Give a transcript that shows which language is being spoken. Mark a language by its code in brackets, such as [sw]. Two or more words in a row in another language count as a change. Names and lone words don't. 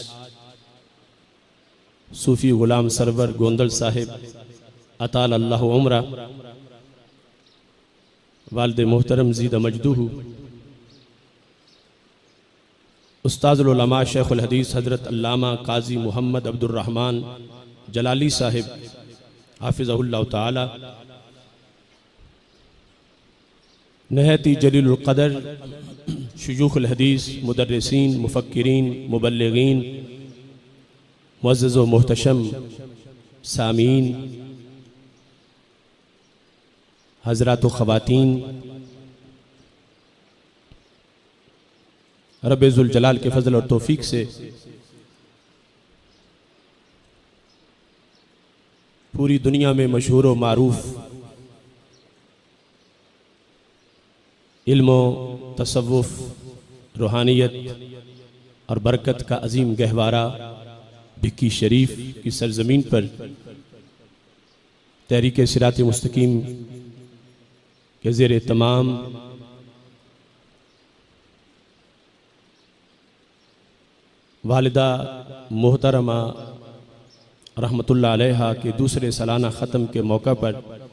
[ur] صوفی غلام سرور گوندل صاحب اطال اللہ عمرہ والد محترم زیدہ مجدہ استاذ العلماء شیخ الحدیث حضرت علامہ قاضی محمد عبدالرحمن جلالی صاحب حفظہ اللہ تعالیٰ نہتی جلیل القدر شیوخ الحدیث مدرسین مفکرین مبلغین معزز و محتشم سامعین حضرات و خواتین ربِ ذوالجلال کے فضل اور توفیق سے پوری دنیا میں مشہور و معروف علم تصوف روحانیت اور برکت کا عظیم گہوارہ بھکی شریف کی سرزمین پر تحریک صراط مستقیم کے زیر تمام والدہ محترمہ رحمۃ اللہ علیہا کے دوسرے سالانہ ختم کے موقع پر